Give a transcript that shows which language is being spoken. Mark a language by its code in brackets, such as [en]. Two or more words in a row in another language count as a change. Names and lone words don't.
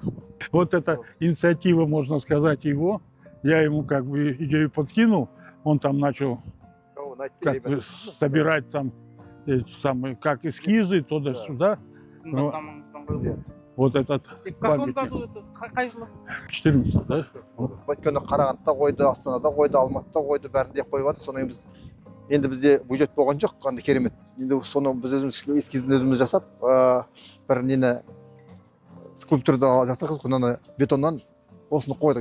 [ru] Вот эта инициатива, можно сказать, его. Я ему как бы идею подкинул. Он там начал как бы собирать там эти самые, как эскизы, туда-сюда. Вот этот. В каком году это? [kk] Қай жылы? [ru] 14, да? [kk] Өйткені Қарағандыда қойды, Астанада қойды, Алматыда қойды, бәрінде қойып жатыр. Содан біз енді бізде бюджет болған жоқ, қандай керемет. Енді соны біз өзіміз эскизін өзіміз жасап, бір нені скульптурды жасадық, күнәні бетоннан осыны қойдық.